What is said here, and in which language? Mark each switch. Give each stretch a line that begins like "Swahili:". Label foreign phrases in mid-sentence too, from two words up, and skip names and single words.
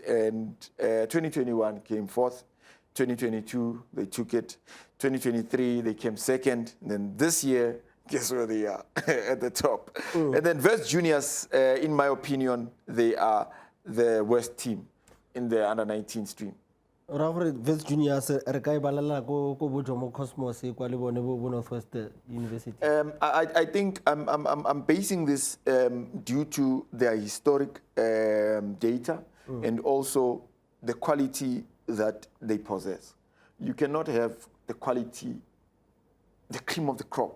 English: And 2021 came fourth. 2022, they took it. 2023, they came second. And then this year, guess where they are? At the top. And then West Juniors, in my opinion, they are the worst team in the under-19 stream.
Tswana: ra gore West Juniors re ka e balela ko bojomo Cosmos kwa le bone bo Northwest University.
English: I think I'm basing this due to their historic data and also the quality that they possess. You cannot have the quality, the cream of the crop.